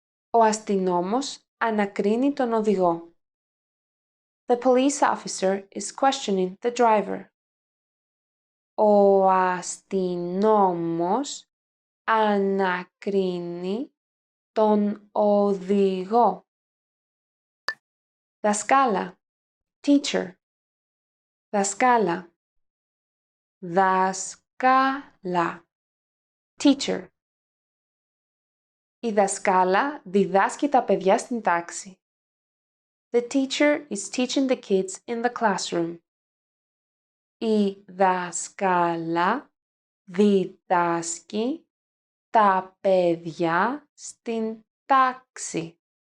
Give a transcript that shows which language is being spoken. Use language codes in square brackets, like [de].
[el] Ο αστυνόμος ανακρίνει τον οδηγό. [en] The police officer is questioning the driver. [el] Ο αστυνόμος ανακρίνει τον οδηγό. Δασκάλα. Teacher. Δασκάλα. Δασκάλα. Teacher. Η δασκάλα διδάσκει τα παιδιά στην τάξη. [en] The teacher is teaching the kids in the classroom. [el] Η δασκάλα διδάσκει τα παιδιά στην τάξη.